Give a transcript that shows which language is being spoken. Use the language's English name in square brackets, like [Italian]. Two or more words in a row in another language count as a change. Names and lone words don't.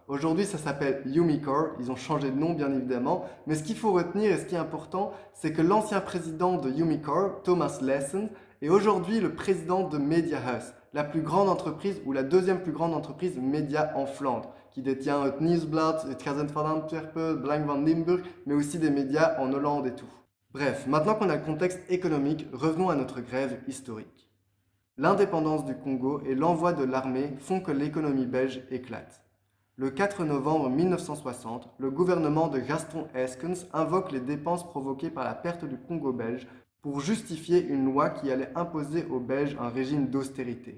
[French] Aujourd'hui, ça s'appelle Umicore, ils ont changé de nom bien évidemment, mais ce qu'il faut retenir et ce qui est important, c'est que l'ancien président de Umicore, Thomas Lessen, est aujourd'hui le président de Mediahuis, la plus grande entreprise ou la deuxième plus grande entreprise média en Flandre, qui détient het Nieuwsblad, het Gazette van Antwerpen, Belang van Limburg, mais aussi des médias en Hollande et tout. Bref, maintenant qu'on a le contexte économique, revenons à notre grève historique. L'indépendance du Congo et l'envoi de l'armée font que l'économie belge éclate. Le 4 novembre 1960, le gouvernement de Gaston Eyskens invoque les dépenses provoquées par la perte du Congo belge pour justifier une loi qui allait imposer aux Belges un régime d'austérité.